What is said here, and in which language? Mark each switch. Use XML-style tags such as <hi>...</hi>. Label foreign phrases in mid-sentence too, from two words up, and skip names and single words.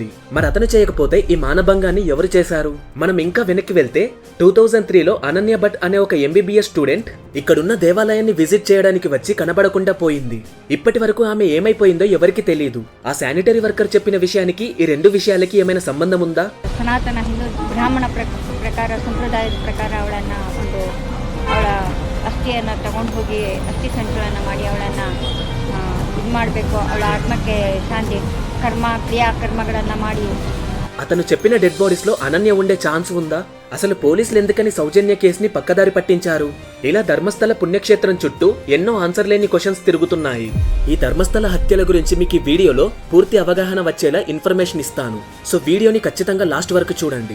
<te>మరి అతను చేయకపోతే ఈ మానభంగాన్ని ఎవరు చేశారు? మనం ఇంకా వెనక్కి వెళ్తే 2003లో అనన్య భట్ అనే ఒక MBBS స్టూడెంట్ ఇక్కడున్న దేవాలయాన్ని విజిట్ చేయడానికి వచ్చి కనబడకుండా పోయింది. ఇప్పటి వరకు ఆమె ఏమైపోయిందో ఎవరికి తెలియదు. ఆ శానిటరీ వర్కర్ చెప్పిన విషయానికి ఈ రెండు విషయాలకి ఏమైనా సంబంధం ఉందా?</te> <kn>ಸನಾತನ ಹಿಂದೂ ಬ್ರಾಹ್ಮಣ ಪ್ರಕಾರ ಸಂಪ್ರದಾಯದ ಪ್ರಕಾರ ಅವಳನ್ನು ಅವಳ ಅಸ್ಥಿಯನ್ನು ತಗೊಂಡು ಹೋಗಿ ಅಸ್ಥಿ ಸಂಚಲನ ಮಾಡಿ ಅವಳನ್ನು ಇದು ಮಾಡಬೇಕು. ಅವಳ ಆತ್ಮಕ್ಕೆ ಶಾಂತಿ ಕ್ರಿಯಾಕರ್ಮಗಳನ್ನು ಮಾಡಿ.</kn> <te>అతను చెప్పిన</te> <en>dead bodies</en> <te>లో అనన్య ఉండే ఛాన్స్ ఉందా? అసలు పోలీసులు ఎందుకని సౌజన్య కేసుని పక్కదారి పట్టించారు? ఇలా ధర్మస్థల పుణ్యక్షేత్రం చుట్టూ ఎన్నో ఆన్సర్ లేని క్వశ్చన్స్ తిరుగుతున్నాయి. ఈ ధర్మస్థల హత్యల గురించి మీకు ఈ వీడియోలో పూర్తి అవగాహన వచ్చేలా ఇన్ఫర్మేషన్ ఇస్తాను. సో వీడియోని ఖచ్చితంగా లాస్ట్ వరకు చూడండి.</te>